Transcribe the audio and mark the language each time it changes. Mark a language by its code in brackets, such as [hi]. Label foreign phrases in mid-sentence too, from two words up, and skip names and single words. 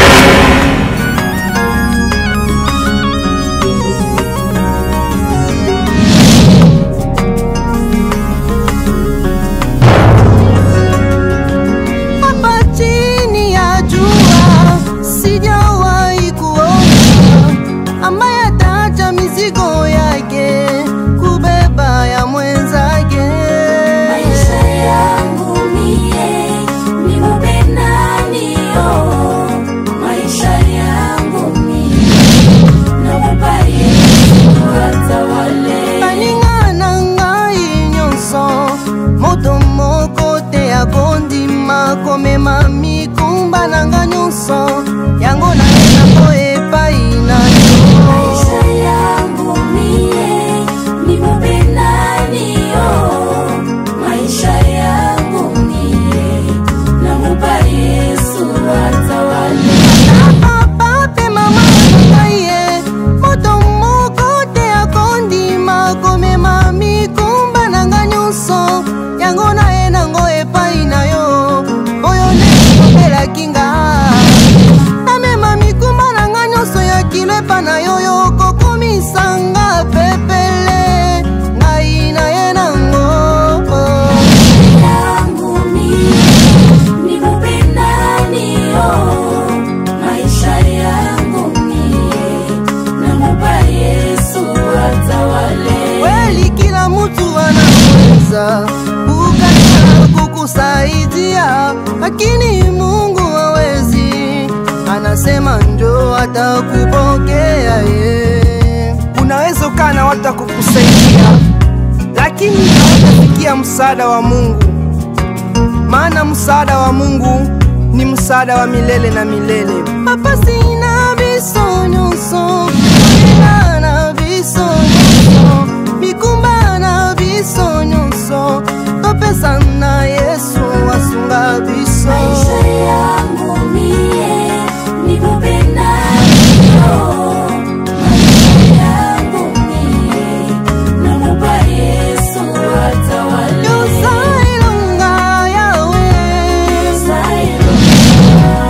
[sw] Hapa chini ya jua sijawahi kuona ambaye ataacha mizigo yake kubeba ya mwenzake. Maisha yangu mie nimupe nani? Oh, maisha yangu mie namupa Yesu atawale. [ln] Balingana ngai nyonso moto moko te akondima komema mikumba na nga nyonso yango naenda po epai na yo. [sw] Maisha yangu mie nimupe nani? Oh, maisha yangu mie namupa Yesu atawale. [ln] Papa pe mama ngai moto moko te akondima komema mikumba na nga nyonso yango naenda ngo epai na yo oyo nekopelaki nga namema mikumba na nga nyonso ya kilo epa na yo yokokomisanga pepele ngai na ye nango. [sw] Maisha yangu mie nimupe nani? Oh, maisha yangu mie namupa Yesu atawale. Kweli kila mtu anaweza kukata kukusaidia, lakini Mungu hawezi. Anasema njoo atakupokea ye. Unaweza ukaa na watu kukusaidia, lakini hawatafikia msaada wa Mungu, maana msaada wa Mungu ni msaada wa milele na milele. [ln] Papa sina biso nyonso, kolela na biso nyonso, mikumba na biso nyonso, topesa na Yesu asunga biso. [sw] Maisha yangu mie nimupe nani? Oh, maisha yangu mie namupa Yesu atawale. [ln] Yosailonga yawe, Yosailonga.